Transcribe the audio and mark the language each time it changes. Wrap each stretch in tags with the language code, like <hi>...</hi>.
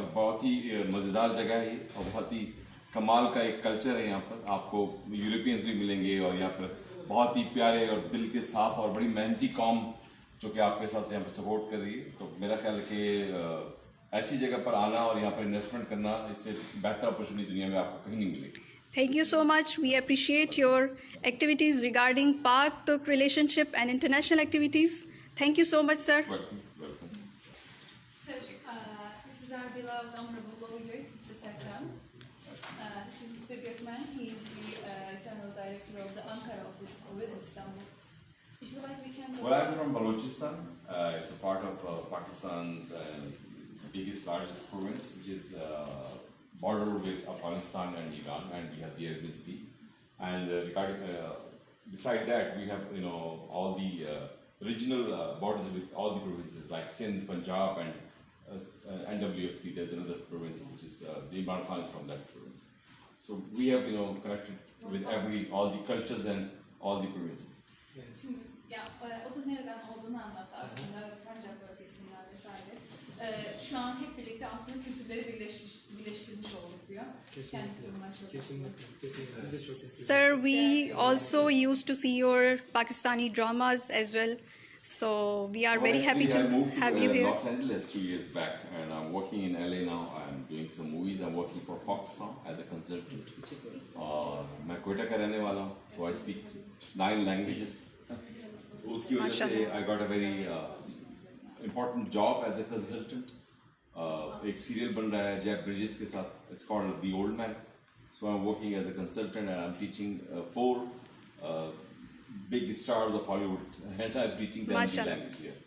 <hi>और बहुत ही मज़ेदार जगह है और बहुत ही कमाल का एक कल्चर है यहाँ पर। आपको यूरोपियंस भी मिलेंगे और यहाँ पर बहुत ही प्यारे और दिल के साफ और बड़ी मेहनती कौम जो कि आपके साथ यहाँ पर सपोर्ट कर रही है। तो मेरा ख्याल है कि ऐसी जगह पर आना और यहाँ पर इन्वेस्टमेंट करना, इससे बेहतर अपॉर्चुनिटी दुनिया में आपको कहीं नहीं मिलेगी।</hi> <en>Thank you so much. We appreciate your activities regarding Pak-Turk relationship and international activities. Thank you so much, sir. Welcome, welcome. So, this is our beloved honorable lawyer, Mr. Serkan. This is Mr. Gökmen. He is the general director of the Ankara office of Istanbul. If you like, we can go. Well, I'm from Balochistan. It's a part of Pakistan's biggest, largest province, which is border with Afghanistan and Iran, and we have the Arabian Sea. And regarding, beside that, we have all the regional borders with all the provinces like Sindh, Punjab, and NWFP. There's another province which is the Imran Khan is from that province. So we have connected with all the cultures and all the provinces.</en> <tr>Şimdi ya o da nereden olduğunu anlattı aslında, Pancap bölgesinden vesaire. Şu an hep birlikte aslında kültürleri birleştirmiş olduk diyor. Kendisi bundan çok Kesinlikle.</tr> <en>Sir, we also used to see your Pakistani dramas as well. So we are very happy to have you here. Los Angeles 2 years back, and I'm working in LA now. I'm doing some movies. I'm working for Fox now as a consultant.</en> <hi>मैं कोयटा का रहने वाला हूँ,</hi> <en>so I speak 9 languages.</en> <hi>उसकी वजह से</hi> <en>I got a very important job as a consultant.</en> <hi>एक serial बन रहा है जैक ब्रिजेस के साथ.</hi> <en>It's called The Old Man. So I'm working as a consultant and I'm teaching 4 big stars of Hollywood, and I'm teaching them the language here.</en>